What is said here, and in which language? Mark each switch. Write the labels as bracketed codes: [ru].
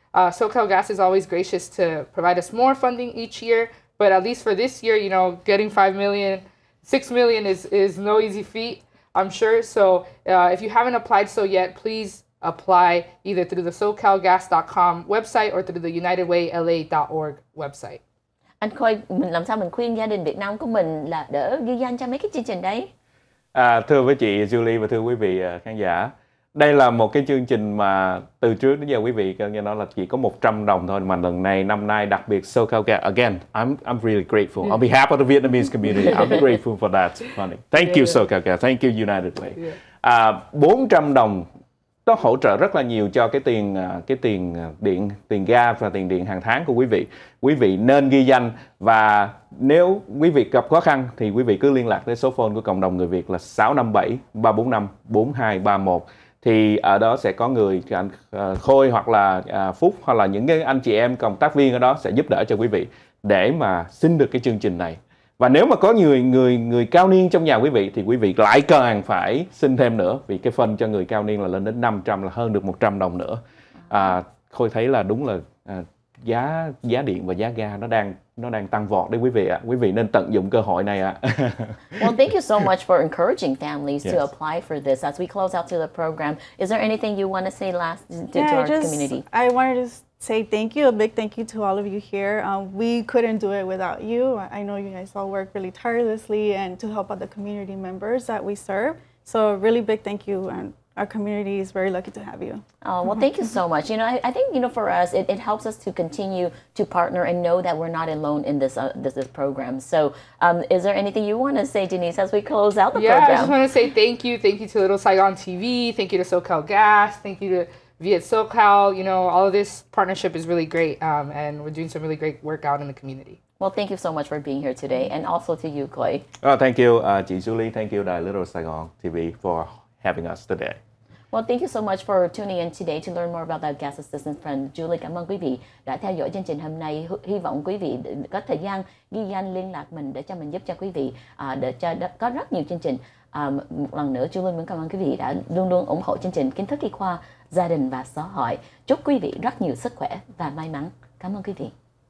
[en] SoCal Gas is always gracious to provide us more funding each year, but at least for this year, you know, getting $6 million is no easy feat, I'm sure. So if you haven't applied so yet, please apply either through the SoCalGas.com website or through the UnitedWayLA.org website. [vi] Anh Khôi, mình làm sao mình khuyên gia đình Việt Nam của mình là đỡ ghi danh cho mấy cái chương trình đấy? Thưa với chị Julie và thưa quý vị khán giả, đây là một cái chương trình mà từ trước đến giờ quý vị nghe nói là chỉ có 100 đồng thôi, mà năm nay đặc biệt SoCal Gas. [en] Again, I'm really grateful. On behalf of the Vietnamese community, I'm grateful for that funding. Thank you SoCal Gas, thank you United Way. [vi] 400 đồng nó hỗ trợ rất là nhiều cho cái tiền điện, tiền ga và tiền điện hàng tháng của quý vị. Quý vị nên ghi danh, và nếu quý vị gặp khó khăn thì quý vị cứ liên lạc tới số phone của cộng đồng người Việt là 657 345 4231 thì ở đó sẽ có người anh Khôi hoặc là Phúc hoặc là những cái anh chị em cộng tác viên ở đó sẽ giúp đỡ cho quý vị để mà xin được cái chương trình này. Và nếu mà có người cao niên trong nhà quý vị thì quý vị lại càng phải xin thêm nữa, vì cái phân cho người cao niên là lên đến 500, là hơn được 100 đồng nữa. Khôi thấy là đúng là giá điện và giá ga nó đang tăng vọt đấy quý vị ạ. Quý vị nên tận dụng cơ hội này ạ. [en] Well, thank you so much for encouraging families Yes. to apply for this. As we close out to the program, is there anything you want to say last to our community? I wanted to say thank you, a big thank you to all of you here. We couldn't do it without you. I know you guys all work really tirelessly and to help out the community members that we serve. So a really big thank you, and our community is very lucky to have you. Oh, well, thank you so much. You know, I think, for us, it helps us to continue to partner and know that we're not alone in this program. So is there anything you want to say, Denise, as we close out the program? I just want to say thank you. Thank you to Little Saigon TV. Thank you to SoCal Gas. Thank you to Viet SoCal. All of this partnership is really great, and we're doing some really great work out in the community. Well, thank you so much for being here today, and also to you, Chloe. Thank you, chị Julie. Thank you, Little Saigon TV for having us today. Well, thank you so much for tuning in today to learn more about our gas assistance friend Julie. [vi] Cảm ơn quý vị đã theo dõi chương trình hôm nay. Hy vọng quý vị có thời gian ghi danh liên lạc mình để cho mình giúp cho quý vị, để cho có rất nhiều chương trình. Một lần nữa, Julie muốn cảm ơn quý vị đã luôn luôn ủng hộ chương trình Kiến thức y khoa, gia đình và xã hội. Chúc quý vị rất nhiều sức khỏe và may mắn. Cảm ơn quý vị.